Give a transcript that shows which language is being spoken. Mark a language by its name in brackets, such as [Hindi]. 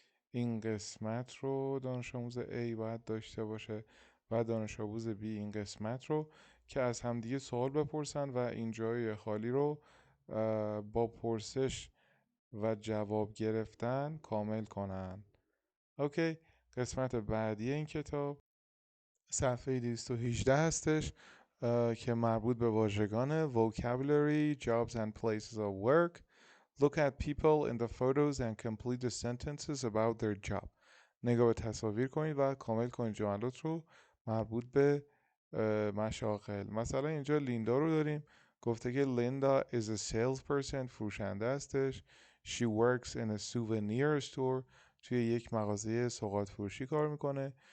[Persian] این قسمت رو دانش آموز A باید داشته باشه و دانش آموز B این قسمت رو، که از همدیگه سوال بپرسن و این جای خالی رو با پرسش و جواب گرفتن کامل کنن. اوکی، قسمت بعدی این کتاب صفحه 218 هستش که مربوط به واژگان [English] vocabulary, jobs and places of work. Look at people in the photos and complete the sentences about their job. [Persian] نگاه به تصاویر کنید و کامل کنید جملات رو مربوط به مشاغل. مثلا اینجا لیندا رو داریم، گفته که لیندا [English] is a salesperson، [Persian] فروشنده هستش. [English] She works in a souvenir store، [Persian] توی یک مغازه سوغات فروشی کار میکنه.